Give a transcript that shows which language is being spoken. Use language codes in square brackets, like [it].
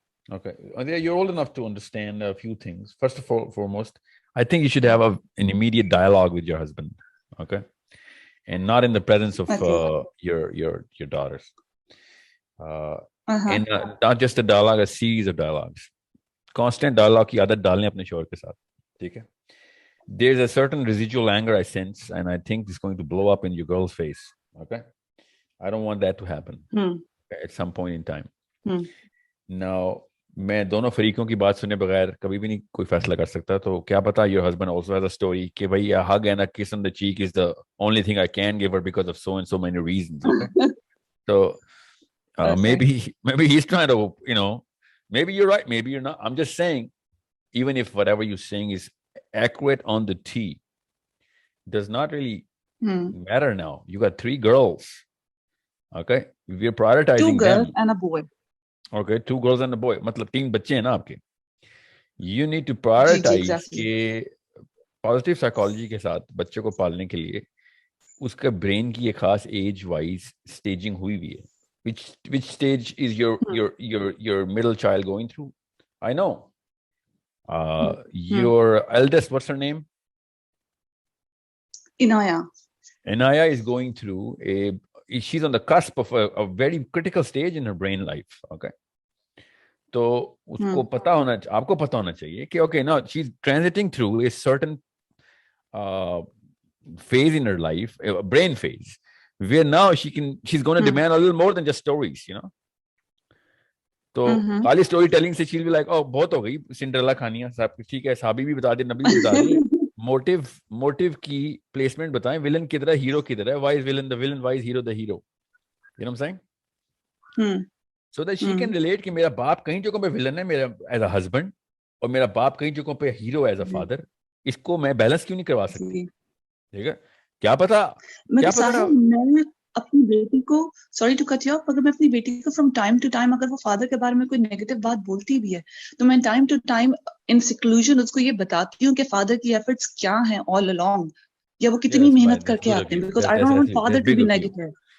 [en] Okay, Matiya, you're old enough to understand a few things. First of all, foremost, I think you should have an immediate dialogue with your husband, okay, and not in the presence of your daughters, and not just a dialogue, a series of dialogues. Constant dialogue [hi] की आदत डालने अपने शौहर के साथ, ठीक है? [en] There's a certain residual anger I sense, and I think it's going to blow up in your girl's face. Okay, I don't want that to happen at some point in time. [hi] Now, मैं दोनों फरीकों की बात सुने बगैर कभी भी नहीं कोई फैसला कर सकता. तो क्या पता [en] your husband also has a story [hi] कि भाई [en] a hug and a kiss on the cheek is the only thing I can give her because of so and so many reasons. Okay? So maybe he's trying to, maybe you're right, maybe you're not. I'm just saying, even if whatever you're saying is accurate on the T, does not really matter now. You got 3 girls. Okay, we're prioritizing 2 girls them. and a boy. Okay, 2 girls and a boy. [hi] मतलब 3 बच्चे हैं ना आपके. You need to prioritize कि positive psychology के साथ बच्चे को पालने के लिए उसका brain की एक खास age wise staging हुई हुई है. [en] Which stage is your middle child going through? I know. Your eldest, what's her name? Inaya. Inaya is going through she's on the cusp of a very critical stage in her brain life. Okay. [hi] तो उसको आपको पता होना चाहिए कि [en] okay, now she's transiting through a certain phase in her life, a brain phase, where now she's going to demand a little more than just stories, [hi] तो खाली story telling से [en] she'll be like, oh [hi] बहुत हो गई Cinderella कहानियां, सब ठीक है, साबी भी बता दे, [en] नबी भी बता दे. [hi] मोटिव की प्लेसमेंट बताएं, विलन किधर है, [en] Hero किधर है, why is villain the villain, why is hero the hero, you know what I'm saying? So that she can relate [hi] कि मेरा बाप कहीं जगहों पे विलन है मेरा [en] as a husband, [hi] और मेरा बाप कहीं जगहों पे हीरो [en] as a father. [hi] इसको मैं बैलेंस क्यों नहीं करवा सकती? ठीक है, क्या पता मैं अपनी बेटी को, [en] sorry to cut you off, [hi] अगर मैं अपनी बेटी को [en] from time to time [hi] अगर वो फादर के बारे में कोई नेगेटिव बात बोलती भी है तो मैं time to time in seclusion उसको ये बताती हूँ कि फादर की एफर्ट्स क्या हैं [en] all along, [hi] या वो कितनी मेहनत करके आते हैं, [en] Because I don't want father to be negative.